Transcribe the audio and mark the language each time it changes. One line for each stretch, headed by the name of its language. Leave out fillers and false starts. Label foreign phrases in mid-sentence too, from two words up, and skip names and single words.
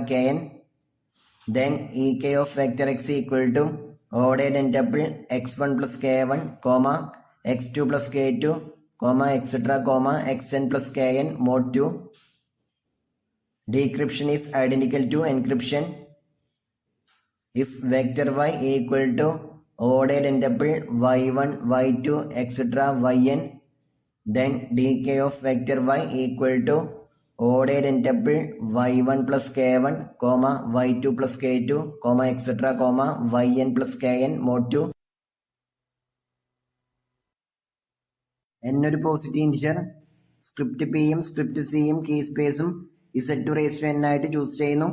English: kn, then ek of vector x equal to ordered tuple x1 plus k1, comma x2 plus k2, comma etc. comma xn plus kn mod 2. Decryption is identical to encryption. If vector y equal to ordered tuple y1, y2, etc. yn, then dk of vector y equal to ordered tuple y1 plus k1, comma y2 plus k2, comma etc. comma yn plus kn mod 2.
Malayalam: n ഒരു
English: positive integer,
Malayalam: സ്ക്രിപ്റ്റ് പിയും സ്ക്രിപ്റ്റ് സിയും കീ സ്പേസും
English: z2 raised to n
Malayalam: ആയിട്ട് ചൂസ് ചെയ്യുന്നു.